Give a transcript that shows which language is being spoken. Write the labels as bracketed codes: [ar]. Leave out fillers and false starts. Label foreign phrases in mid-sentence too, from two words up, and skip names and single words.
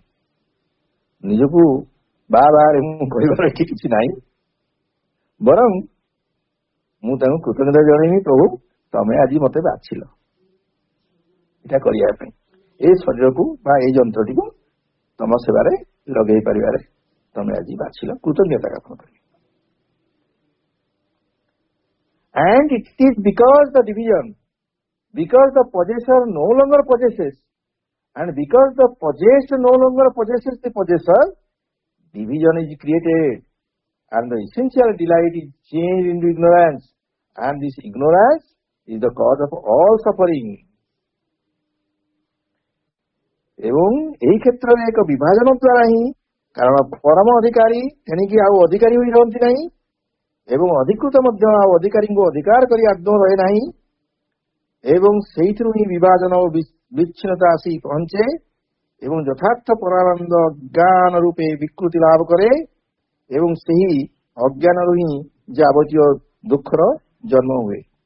[or] ନିଜକୁ ବାରେ ମୁଁ କହିବାର ଏଠି କିଛି ନାହିଁ, ବରଂ ମୁଁ ତାଙ୍କୁ କୃତଜ୍ଞତା ଜଣେଇବି, ପ୍ରଭୁ ତମେ ଆଜି ମତେ ବାଛିଲ ଏଇଟା କରିବା ପାଇଁ, ଏ ଶରୀରକୁ ବା ଏଇ ଯନ୍ତ୍ରଟିକୁ ତମ ସେବାରେ ଲଗେଇ ପାରିବାରେ ତମେ ଆଜି ବାଛିଲ, କୃତଜ୍ଞତା ଜ୍ଞାପନ କରିବି। [en] And it is because the division, because the possessor no longer possesses, and because the possessed no longer possesses the possessor, division is created, and the essential delight is changed into ignorance, and this ignorance is the cause of all suffering. [or] ଏବଂ ଏହି କ୍ଷେତ୍ରରେ ଏକ ବିଭାଜନ ଦ୍ୱାରା ହିଁ, କାରଣ ପରମ ଅଧିକାରୀ ତେଣିକି ଆଉ ଅଧିକାରୀ ହୋଇ ରହନ୍ତି ନାହିଁ ଏବଂ ଅଧିକୃତ ମଧ୍ୟ ଆଉ ଅଧିକାରୀଙ୍କୁ ଅଧିକାର କରି ଆଦୌ ରହେ ନାହିଁ, ଏବଂ ସେଇଥିରୁ ହିଁ ବିଭାଜନ ଓ ବିଚ୍ଛିନ୍ନତା ଆସି ପହଞ୍ଚେ ଏବଂ ଯଥାର୍ଥ ପରାନନ୍ଦ ଅଜ୍ଞାନ ରୂପେ ବିକୃତି ଲାଭ କରେ ଏବଂ ସେହି ଅଜ୍ଞାନରୁ ହିଁ ଯାବତୀୟ ଦୁଃଖର ଜନ୍ମ ହୁଏ।